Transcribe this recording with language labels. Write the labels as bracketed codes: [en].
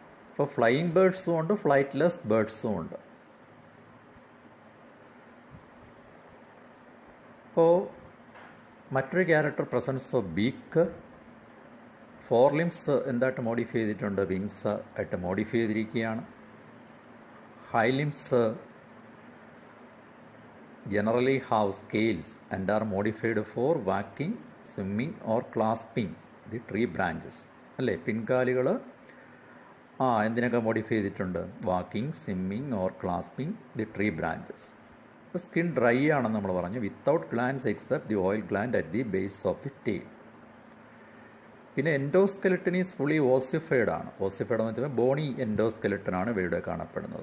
[ml] ഇപ്പോൾ ഫ്ലൈയിങ് ബേർഡ്സും ഉണ്ട്, ഫ്ലൈറ്റ്ലെസ് ബേർഡ്സും ഉണ്ട്. അപ്പോൾ മറ്റൊരു character presence of beak. Four limbs എന്തായിട്ട് മോഡിഫൈ ചെയ്തിട്ടുണ്ട്? വിങ്സ് ആയിട്ട് മോഡിഫൈ ചെയ്തിരിക്കുകയാണ്. [en] High limbs generally have scales and are modified for walking, swimming or clasping the tree branches. [ml] അല്ലേ, പിൻകാലുകൾ എന്തിനൊക്കെ മോഡിഫൈ ചെയ്തിട്ടുണ്ട്? [en] Walking, swimming or clasping the tree branches. [ml] Skin dry ആണെന്ന് നമ്മൾ പറഞ്ഞു. [en] Without glands except the oil gland at the base of the tail. [ml] പിന്നെ [en] endoskeleton is fully ossified [ml] ആണ്. Ossified എന്ന് വെച്ചാൽ ബോണി എൻഡോസ്കെലട്ടനാണ് ഇവയുടെ കാണപ്പെടുന്നത്.